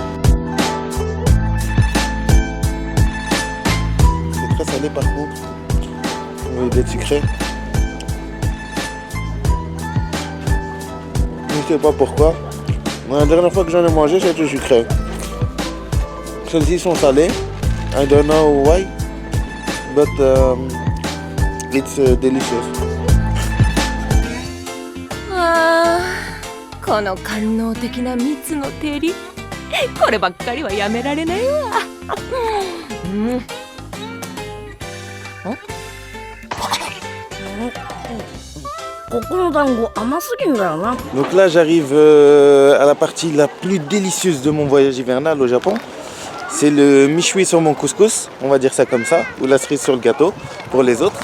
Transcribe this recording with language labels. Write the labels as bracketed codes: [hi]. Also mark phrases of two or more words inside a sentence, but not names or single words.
[fr] C'est très salé par contre, au lieu d'être sucré. Je sais pas pourquoi. La dernière fois que j'en ai mangé, c'était sucré. Celles-ci sont salées. [en] I don't know why, but it's delicious. [ja] この官能的な蜜の照り、こればっかりはやめられないわ。 [fr] Donc là j'arrive à la partie la plus délicieuse de mon voyage hivernal au Japon. C'est le mishui sur mon couscous, on va dire ça comme ça, ou la cerise sur le gâteau pour les autres.